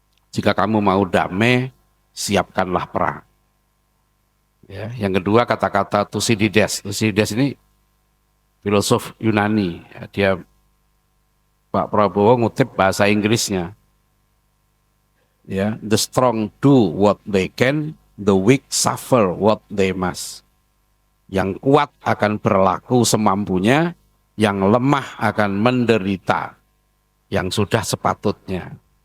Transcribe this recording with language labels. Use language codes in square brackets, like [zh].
[id] Jika kamu mau damai, siapkanlah perang. Ya, yang kedua kata-kata Thucydides. Thucydides ini filosof Yunani. Ya, dia Pak Prabowo ngutip bahasa Inggrisnya. [en] Ya, the strong do what they can, the weak suffer what they must. [id] Yang kuat akan berlaku semampunya, yang lemah akan menderita yang sudah sepatutnya.